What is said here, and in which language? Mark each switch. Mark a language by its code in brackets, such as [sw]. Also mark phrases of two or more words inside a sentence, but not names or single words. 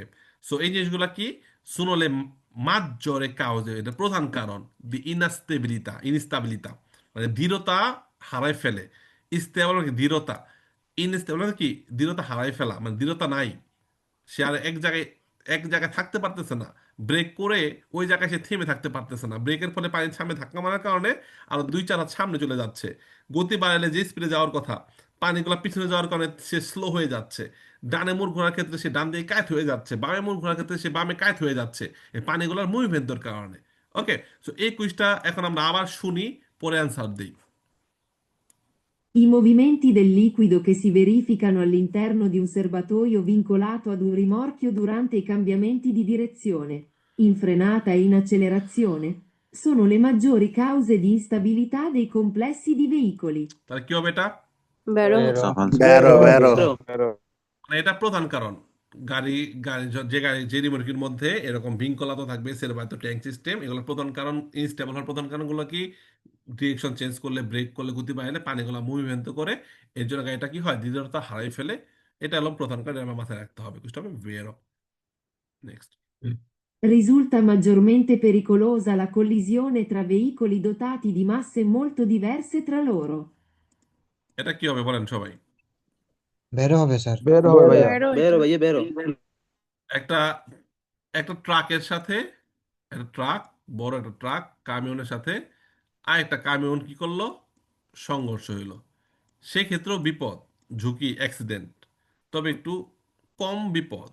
[bn] সো এই জিনিসগুলো কি, [it] sono le maggiori cause, [bn] এটা প্রধান কারণ, [it] di instabilità [bn] মানে দৃঢ়তা হারাই ফেলে, স্টেবল মানে কি দৃঢ়তা, ইনস্টেবল মানে কি দৃঢ়তা হারাই ফেলা, মানে দৃঢ়তা নাই, সে আর এক জায়গায় এক জায়গায় থাকতে পারতেছে না, ব্রেক করে ওই জায়গায় সে থেমে থাকতে পারতেছে না, ব্রেকের ফলে পানির সামনে ধাক্কা মারার কারণে আরো 2-4 হাত সামনে চলে যাচ্ছে। গতি বাড়ালে যে স্পিডে যাওয়ার কথা, পানিগুলো পিছনে যাওয়ার কারণে সে স্লো হয়ে যাচ্ছে। ডানে মোড় ঘোরার ক্ষেত্রে সে ডান দিকে কাত হয়ে যাচ্ছে, বামে মোড় ঘোরার ক্ষেত্রে সে বামে কাত হয়ে যাচ্ছে, এই পানিগুলোর মুভমেন্টের কারণে। ওকে, সো এই কুইজটা এখন আমরা আবার শুনি, পরে অ্যান্সার দিই। [it] I movimenti del liquido che si verificano all'interno di un serbatoio vincolato ad un rimorchio durante i cambiamenti di direzione, in frenata e in accelerazione, sono le maggiori cause di instabilità dei complessi di veicoli. [bn] তাহলে কি হবে এটা? [it] Vero. Vero. falso, Vero, vero. Vero. [bn] মানে এটা প্রধান কারণ। গাড়ি গাড়ি যে গাড়ি যে রিমোটকির মধ্যে এরকম ভিঙ্কলাতো থাকবে, সেরবায়তো ট্যাঙ্ক সিস্টেম, এগুলোর প্রধান কারণ, ইনস্টেবল হওয়ার প্রধান কারণগুলো কি? ডিরেকশন চেঞ্জ করলে, ব্রেক করলে, গতি বাড়ালে পানিগুলো মুভমেন্ট করে, এর জন্য গাড়িটা কি হয়, দৃঢ়তা হারাই ফেলে। এটা হলো প্রধান কারণ, এটা আমার মাথায় রাখতে হবে। বুঝতে হবে? বেরো। নেক্সট। [it] Risulta maggiormente pericolosa la collisione tra veicoli dotati di masse molto diverse tra loro. [bn] এটা কি হবে বলেন সবাই? বেরো হবে স্যার। Vero হবে ভাইয়া। [it] Vero. Vero, ভাইয়া, vero. [bn] একটা একটা ট্রাকের সাথে, একটা ট্রাক, বড় একটা ট্রাক কামিয়নের সাথে আর একটা কামিয়ন কি করলো, সংঘর্ষ হইলো। সেক্ষেত্রেও বিপদ, ঝুঁকি, অ্যাক্সিডেন্ট, তবে একটু কম বিপদ।